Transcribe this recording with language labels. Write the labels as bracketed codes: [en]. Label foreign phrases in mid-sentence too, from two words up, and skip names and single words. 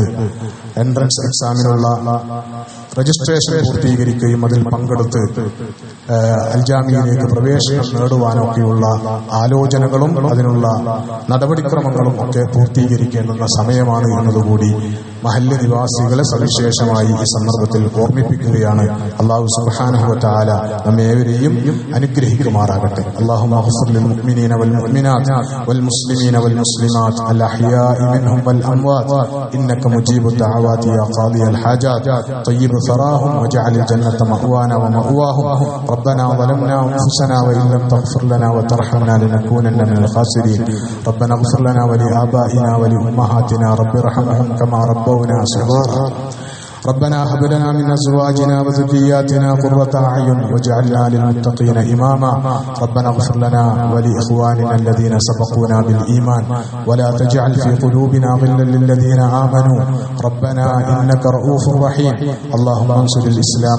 [en] entrance exam registration [ml] പൂർത്തീകരിക്കുകയും അതിൽ പങ്കെടുത്ത് അൽ ജാമിയയിലേക്ക് പ്രവേശനം നേടുവാനൊക്കെയുള്ള ആലോചനകളും അതിനുള്ള നടപടിക്രമങ്ങളും ഒക്കെ പൂർത്തീകരിക്കേണ്ടുന്ന സമയമാണ് എന്നതുകൂടി മഹല്ല് നിവാസികളെ സവിശേഷമായി ഈ സന്ദർഭത്തിൽ ഓർമ്മിപ്പിക്കുകയാണ്. അല്ലാഹു [ar] سبحانه وتعالى [ml] നമ്മേവരെയും അനുഗ്രഹിക്കുമാറാകട്ടെ. [ar] اللهم اغفر للمؤمنين والمؤمنات والمسلمين والمسلمات الأحياء منهم والأموات إنك مجيب الدعوات يا قاضي الحاجات طيب ثراهم واجعل الجنة مأوانا ومأواهم ربنا ظلمنا أنفسنا وإن لم تغفر لنا وترحمنا لنكونن من الخاسرين ربنا اغفر لنا ولآبائنا ولأمهاتنا رب ارحمهم كما ربونا صغارا ربنا هب لنا من أزواجنا وذرياتنا قرة أعين واجعلنا للمتقين إماما ربنا اغفر لنا ولإخواننا الذين سبقونا بالإيمان ولا تجعل في قلوبنا غلا للذين آمنوا ربنا إنك رؤوف رحيم اللهم انصر الإسلام